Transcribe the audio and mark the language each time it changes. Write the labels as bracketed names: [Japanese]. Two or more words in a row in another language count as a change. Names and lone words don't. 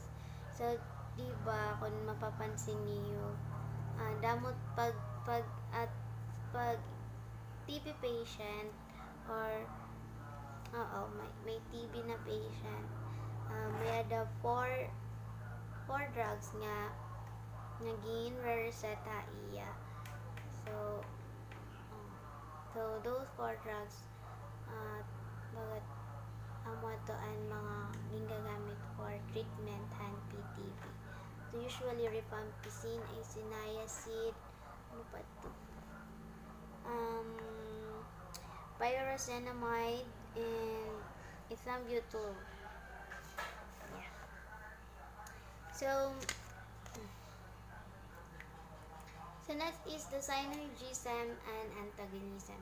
[Filipino] So diba kung mapapansin niyo [Waray] damot pag [English] TB patient [Waray] or may TB na patient may ada 4 drugs nga naging reseta iya. [English] So those 4 drugs [Waray] bagat amo to ang mga ginagamit [English] for treatment [Waray] han PTB. [English] So usually rifampicin, isoniazid, [Waray] ano pa to? [English] Pyrazinamide and ethambutol. Yeah. So next is the synergism and antagonism.